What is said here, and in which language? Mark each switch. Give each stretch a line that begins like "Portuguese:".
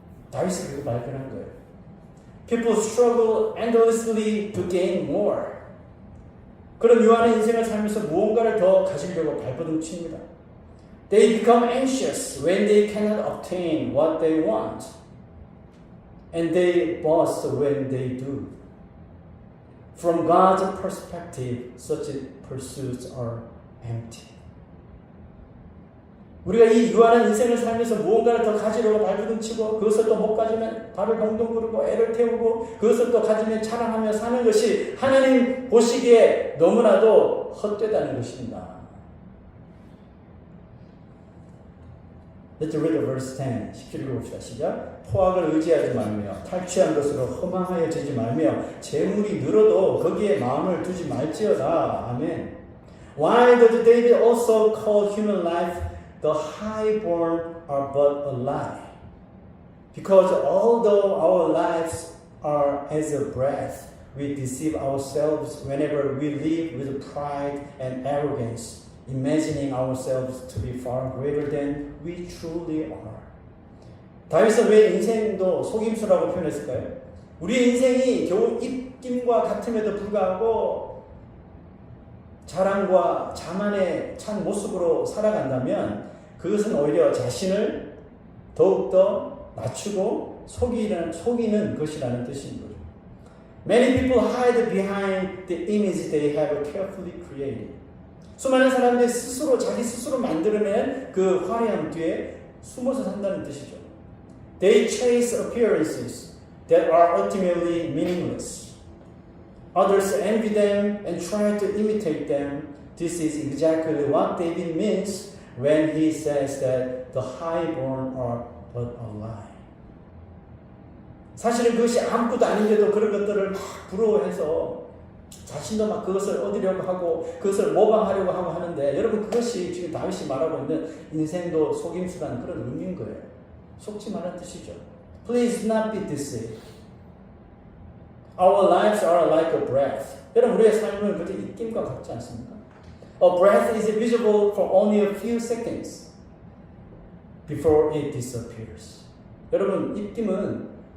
Korean: 다윗이 그거 발견한 거예요.
English: People struggle endlessly to gain more.
Korean: 그런 유한의 인생을 살면서 무언가를 더 가지려고 발버둥칩니다.
English: They become anxious when they cannot obtain what they want. And they boast when they do. From God's perspective, such pursuits are empty.
Korean: 우리가 이 유한한 인생을 살면서 무언가를 더 가지려고 발버둥치고 그것을 또 못 가지면 발을 동동 구르고 애를 태우고 그것을 또 가지면 자랑하며 사는 것이 하나님 보시기에 너무나도 헛되다는 것입니다.
English: Let's read verse 10.
Korean: 10절 읽어봅시다. 시작. 포악을 의지하지 말며 탈취한 것으로 허망하여지지 말며 재물이 늘어도 거기에 마음을 두지 말지어다. 아멘.
English: Why does David also call human life the highborn are but a lie? Because although our lives are as a breath, we deceive ourselves whenever we live with pride and arrogance, imagining ourselves to be far greater than we truly are.
Korean: 다윗은 왜 인생도 속임수라고 표현했을까요? 우리의 인생이 겨우 입김과 같음에도 불구하고 자랑과 자만의 찬 모습으로 살아간다면 그것은 오히려 자신을 더욱더 낮추고 속이는 것이라는 뜻인 거죠.
English: Many people hide behind the image they have carefully created.
Korean: 수많은 사람들이 자기 스스로 만들어낸 그 화려함 뒤에 숨어서 산다는 뜻이죠.
English: They chase appearances that are ultimately meaningless. Others envy them and try to imitate them. This is exactly what David means when he says that the highborn are but a lie.
Korean: 사실은 그것이 아무것도 아닌데도 그런 것들을 막 부러워해서 자신도 막 그것을 얻으려고 하고 그것을 모방하려고 하고 하는데 여러분 그것이 지금 다윗이 말하고 있는 인생도 속임수라는 그런 의미인 거예요. 속지 말라는 뜻이죠.
English: Please not be deceived. Our lives are like a breath.
Korean: 여러분 우리의 삶은 그저 입김과 같지 않습니까?
English: A breath is visible for only a few seconds before it disappears.
Korean: 여러분 입김은